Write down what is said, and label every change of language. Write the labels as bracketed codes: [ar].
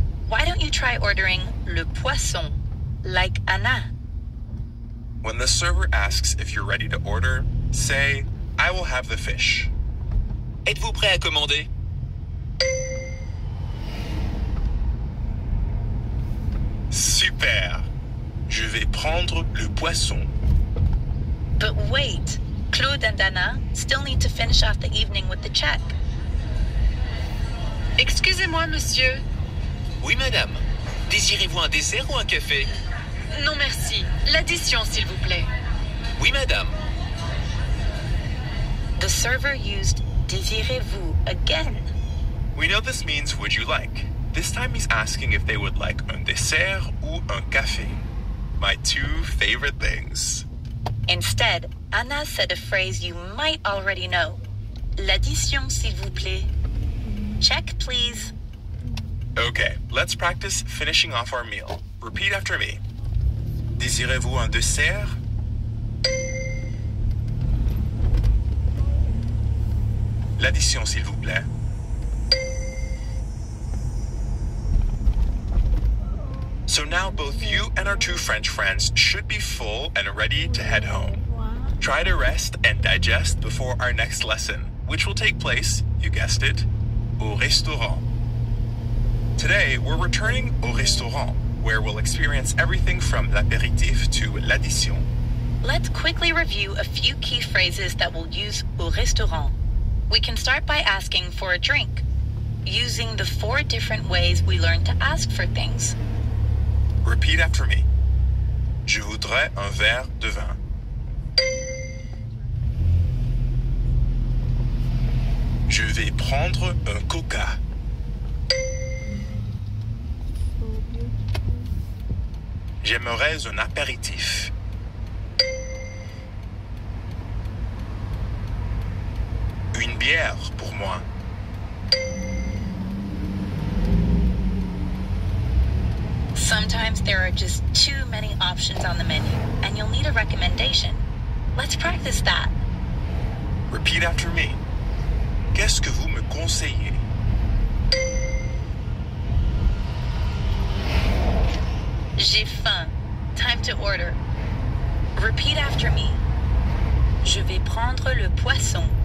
[en] Why don't you try ordering [fr] le poisson, [en] like Anna? When the server asks if you're ready to order, say, I will have the fish. [fr] Êtes-vous prêt à commander? [en] Super! [fr] Je vais prendre le poisson. [en] But wait, Claude and Anna still need to finish off the evening with the check. [fr] Excusez-moi, monsieur. Oui, madame. Désirez-vous un dessert ou un café? Non, merci. L'addition, s'il vous plaît. Oui, madame. [en] The server used désirez-vous again. We know this means would you like. This time he's asking if they would like [fr] un dessert ou un café. [en] My two favorite things. Instead, Anna said a phrase you might already know. [fr] L'addition, s'il vous plaît. [en] Check, please. Okay, let's practice finishing off our meal. Repeat after me. [fr] Désirez-vous un dessert? L'addition, s'il vous plaît. [en] So now both you and our two French friends should be full and ready to head home. Try to rest and digest before our next lesson, which will take place, you guessed it, [fr] au restaurant. [en] Today, we're returning [fr] au restaurant, [en] where we'll experience everything from [fr] l'apéritif [en] to [fr] l'addition. [en] Let's quickly review a few key phrases that we'll use [fr] au restaurant. [en] We can start by asking for a drink, using the 4 different ways we learned to ask for things. Repeat after me. [fr] Je voudrais un verre de vin. Je vais prendre un coca. J'aimerais un apéritif. Une bière pour moi. [en] Sometimes there are just too many options on the menu, and you'll need a recommendation. Let's practice that. Repeat after me. [fr] Qu'est-ce que vous me conseillez? J'ai faim. [en] Time to order. Repeat after me. [fr] Je vais prendre le poisson.